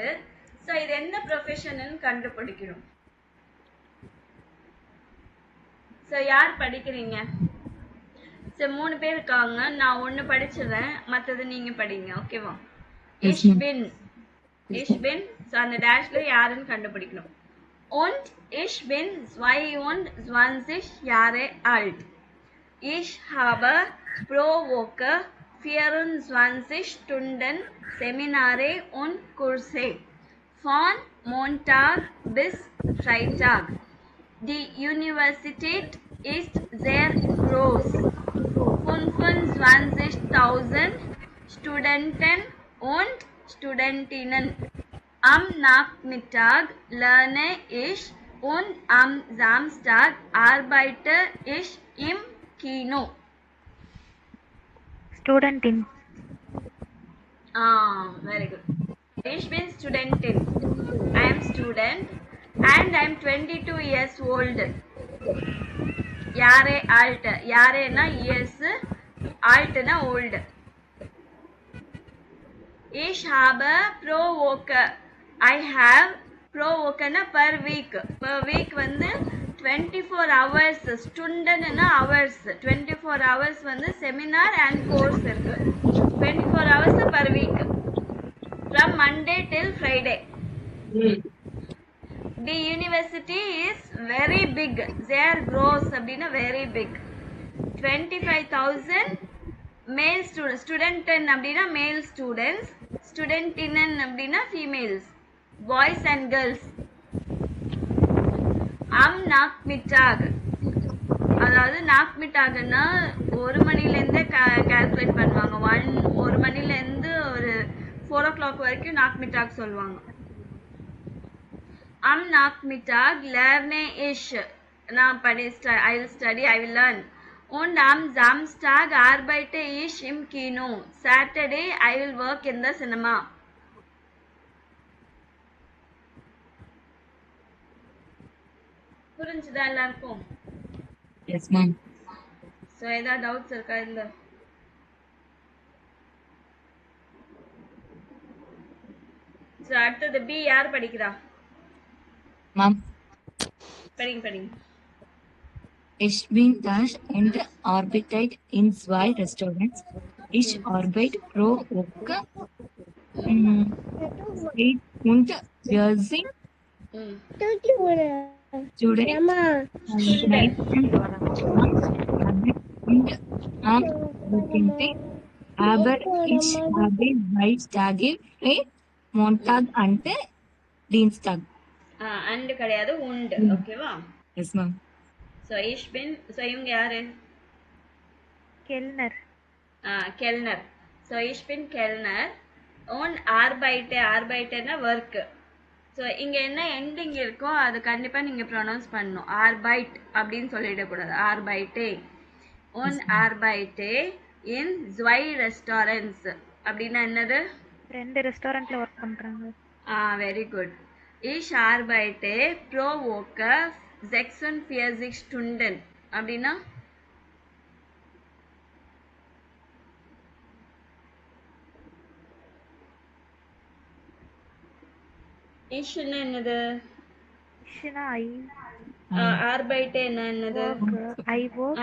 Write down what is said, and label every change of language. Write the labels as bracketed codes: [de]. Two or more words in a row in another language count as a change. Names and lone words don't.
[ta] ஸோ இது என்ன ப்ரொஃபஷன்னு கண்டுபிடிக்கணும். ஸோ யார் படிக்கிறீங்க? ஸோ 3 பேர் இருக்காங்க. நான் 1 படிச்சிடுறேன், மற்றது நீங்கள் படிங்க. ஓகேவா? [en] Yes, ma'am. [de] Ich bin. Ich bin. [ta] ஸோ அந்த டேஷ்ல யாருன்னு கண்டுபிடிக்கணும். [de] Und ich bin 22 Jahre alt. Ich habe pro Woche 24 Stunden Seminare und Kurse von Montag bis Freitag. Die Universität ist sehr groß. 25.000 Studenten und Studentinnen. Am Nachmittag lerne ich und am Samstag arbeite ich im Kino. Studentin. [en] Very good. [de] Ich bin Studentin. [en] I am student and I am 22 years old. [de] Jahre alt. [en] Jahre na years, alt na old. [de] Ich habe pro Woche. [en] I have [de] pro Woche [en] na per week. Per week வந்து 24 hours. Stunden na hours. 24 hours வந்து seminar and course இருக்கு. 24 hours per week. From Monday till Friday. The university is very big. They are gross அப்படின்னா very big. 25,000 male students. Studenten அப்படின்னா male students. Studentinnen அப்படின்னா females. Boys and girls. [de] Am Nachmittag. [ta] அதாவது நாக்மிட்டாகன்னா 1 மணிலேருந்து கால்குலேட் பண்ணுவாங்க. 1 மணிலேருந்து ஒரு 4 o'clock வரைக்கும் நாக்மிட்டாக் சொல்லுவாங்க. [de] Am Nachmittag lerne ich. [en] நான் I will study, I will learn. [de] Und am Samstag arbeite ich im Kino. [en] Saturday I will work in the cinema. [ta] புரிஞ்சுதா எல்லாருக்கும்? [en] Yes ma'am. [ta] ஸோ ஏதாவது டவுட்ஸ் இருக்கா இல்லை? ஸோ அடுத்தது பி யார் படிக்கிறா? மேம். படிங்க. [de] Ich bin das und arbeitet in 2 Restaurants. Ich arbeite pro Woche 8 und 40 Students. Und am Wochenende aber ich habe 2 Tage frei, Montag und Dienstag. [ta] அண்டு கிடையாது, உண்டு. ஓகேவா? [en] Yes ma'am. [ta] ஸோ [de] ich bin. [ta] ஸோ இவங்க யாரு? [de] Kellner. Kellner. So ich bin Kellner. [ta] ஓன் ஆர்பைட்டர்னா ஒர்க்கு. ஸோ இங்கே என்ன எண்டிங் இருக்கோ அது கண்டிப்பாக நீங்கள் ப்ரொனவுன்ஸ் பண்ணணும். ஆர்பைட் அப்படின்னு சொல்லிடக்கூடாது. ஆர்பைட்டே. [de] und arbeite in 2 [ta] restaurants அப்படின்னா என்னது? 2 ரெஸ்டாரண்ட்ல ஒர்க் பண்றாங்க. [en] Very good. [de] Ich arbeite pro Woche 46 Stunden [ta] அப்படின்னா இஷ்னா என்னது? இஷ்னா ஐ. ஆர்பைட்டே என்னது? [en] I work.